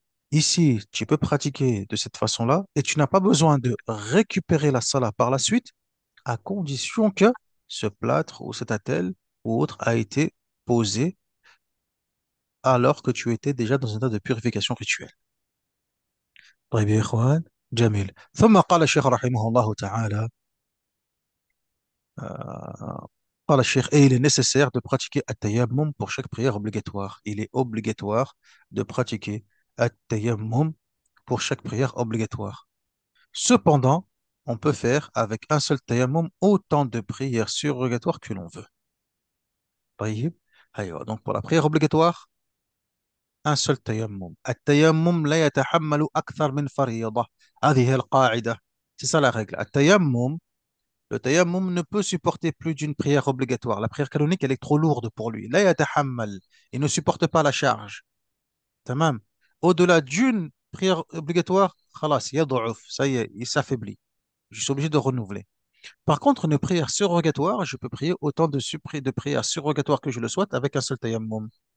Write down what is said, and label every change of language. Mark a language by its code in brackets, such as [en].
[fr] Ici, tu peux pratiquer de cette façon-là et tu n'as pas besoin de récupérer la salat par la suite à condition que ce plâtre ou cet attel ou autre a été posé alors que tu étais déjà dans un état de purification rituelle. [ar] طيب يا إخوان جميل ثم قال الشيخ رحمه الله تعالى قال الشيخ [fr] et il est nécessaire de pratiquer التيمم pour chaque prière obligatoire. Il est obligatoire de pratiquer التيمم pour chaque prière obligatoire. Cependant, on peut faire avec un seul tayammum autant de prières surrogatoires que l'on veut. [ar] طيب أيوة. [fr] Donc pour la prière obligatoire, un seul tayammum. [ar] التيمم لا يتحمل أكثر من فريضة. هذه هي القاعدة. [fr] C'est ça la règle. التيمم, le tayammum ne peut supporter plus d'une prière obligatoire. La prière canonique, elle est trop lourde pour lui. [ar] لا يتحمل. [fr] Il ne supporte pas la charge. تمام. Au-delà d'une prière obligatoire, [ar] خلاص يضعف. [fr] Ça y est, il s'affaiblit. Je suis obligé de renouveler. Par contre, une prière surrogatoire, je peux prier autant de prières surrogatoires que je le souhaite avec un seul tayammum.